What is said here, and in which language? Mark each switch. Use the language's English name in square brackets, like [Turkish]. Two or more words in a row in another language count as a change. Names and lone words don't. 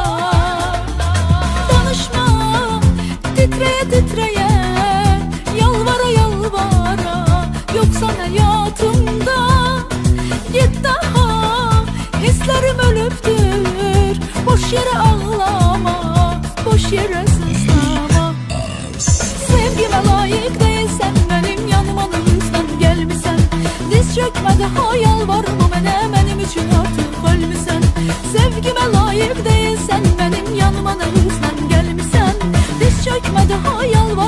[Azerbaijani] Danışma, titrəyə titrəyə, yalvara yalvara, yoxsa həyatımda get daha. Hisslərim ölübdür, boş yerə ağlama, boş yerə sızlama. [Turkish] Sevgime layık değilsen, benim yanıma ne hüsnen gelmişsen. [Azerbaijani] Diz çökme daha yalvarma mənə, [Turkish] benim için artık ölmüsən. Sevgime layık değilsen, benim yanıma ne hüsnen gelmişsen. [Azerbaijani] Diz çökme daha yalvarma